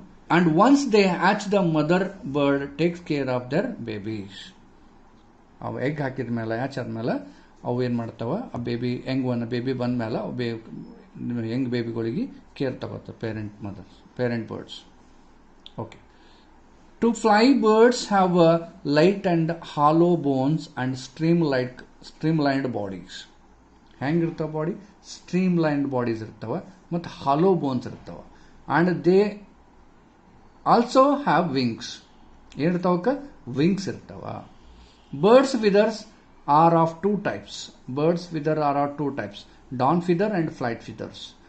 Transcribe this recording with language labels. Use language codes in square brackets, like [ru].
[en] and once they hatch, the mother bird takes care of their babies. [kn] ಅವು egg ಹಾಕಿದ ಮೇಲೆ, hatch ಆದ್ಮೇಲೆ ಅವು ಏನು ಮಾಡ್ತಾವ, ಆ ಬೇಬಿ ಬಂದ ಮೇಲೆ Young ಬೇಬಿಗಳಿಗೆ care ತಗೋತಾವೆ parent birds. Okay. [en] To fly birds have light and hollow bones and streamlined bodies. [kn] ಹೆಂಗಿರ್ತಾವ body? ಸ್ಟ್ರೀಮ್ಲೈನ್ಡ್ bodies ಇರ್ತಾವ ಮತ್ತು ಹಾಲೋ ಬೋನ್ಸ್ ಇರ್ತಾವ. [en] And they also have wings. [kn] ಏನಿರ್ತಾವಕ್ಕ? Wings ಇರ್ತಾವ. [en] Birds' feathers are of two types. Birds feather are of two types. Dawn feather and flight feathers.